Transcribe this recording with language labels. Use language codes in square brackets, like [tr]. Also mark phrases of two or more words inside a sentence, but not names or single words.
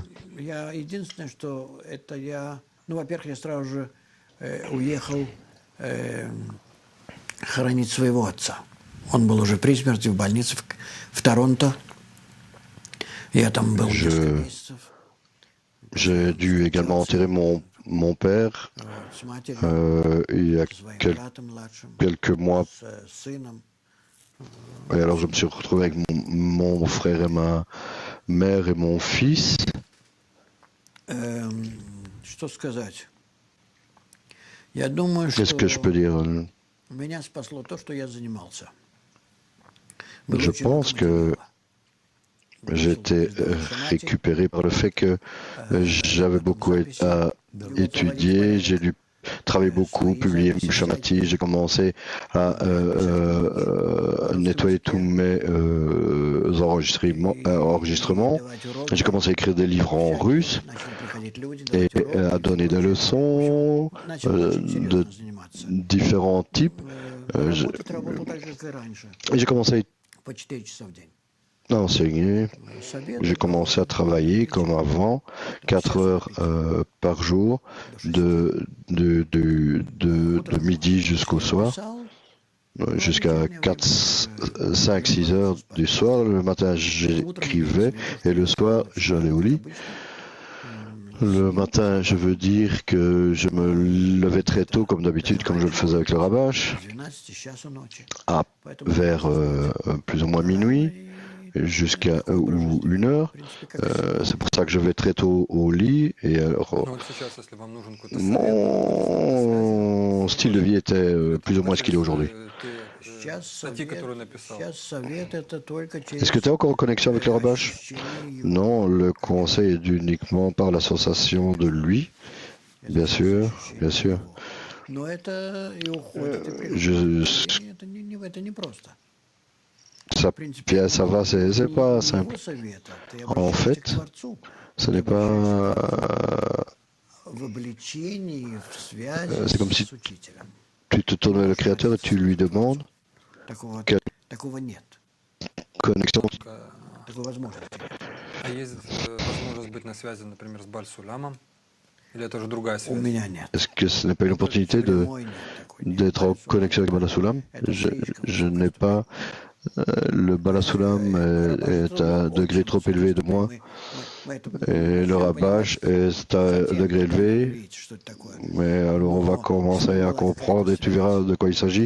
[ru] Я единственное, что это я, ну, во-первых, я сразу же уехал хоронить своего отца. Он был уже при смерти в больнице в Торонто. Я там был несколько месяцев. [fr] j'ai dû également enterrer mon père [ru] С матерью, [fr] il y a [ru] своим братом младшим, [fr] quelques mois. [ru] с сыном. [fr] Et alors je me suis retrouvé avec mon frère et ma mère et mon fils. [ru] Что сказать? Я думаю, [fr] Qu'est-ce que je peux [ru] что [fr] dire? [ru] меня спасло то, что я занимался. [fr] Je pense que j'ai été récupéré par le fait que j'avais beaucoup à étudier, j'ai dû travailler beaucoup, publier Shamati, j'ai commencé à nettoyer tous mes enregistrements. J'ai commencé à écrire des livres en russe et à donner des leçons de différents types. Et j'ai commencé По 4 часа в день. à enseigner. J'ai commencé à travailler comme avant, 4 heures par jour, de midi jusqu'au soir, jusqu'à 5, 6 heures du soir. Le matin, j'écrivais et le soir, j'allais au lit. Le matin, je veux dire que je me levais très tôt, comme d'habitude, comme je le faisais avec le Rabash, vers plus ou moins minuit, jusqu'à ou 1 heure. C'est pour ça que je vais très tôt au lit. Et alors, [ru] Ну вот сейчас, если вам нужен какой-то совет, [fr] mon style de vie était plus ou moins ce qu'il est aujourd'hui. [ru] Сейчас статьи, которые написал. Сейчас совет это только через [fr] Est-ce que tu es encore en connexion avec le Rabash? [ru] ощущение [fr] Non, le conseil est uniquement par la sensation de lui, bien sûr, bien sûr. [ru] Но это и уходит, и приходит. [fr] Je, [ru] Это не просто. [fr] ça, bien, ça va, c'est pas [ru] Его [fr] simple. [ru] совета ты [fr] En [ru] обращаешься [fr] fait, [ru] к Творцу [fr] ce n'est pas. [ru] в обличении, в связи [fr] C'est comme si [ru] с учителем. [fr] tu te tournes vers le Créateur et tu lui demandes quelle [ru] Такого нет, [fr] connexion. [ru] такой возможности. А есть возможность быть на связи, например, с Баль-Сулямом? Или это уже другая У связь? меня нет. [fr] Est-ce que ce n'est pas une opportunité [ru] Прямой нет такой, нет. [fr] d'être en connexion avec Balasulam? Je n'ai pas. Le Balasulam est à un degré trop élevé de moi et le Rabash est à un degré élevé. Mais alors on va commencer à comprendre et tu verras de quoi il s'agit.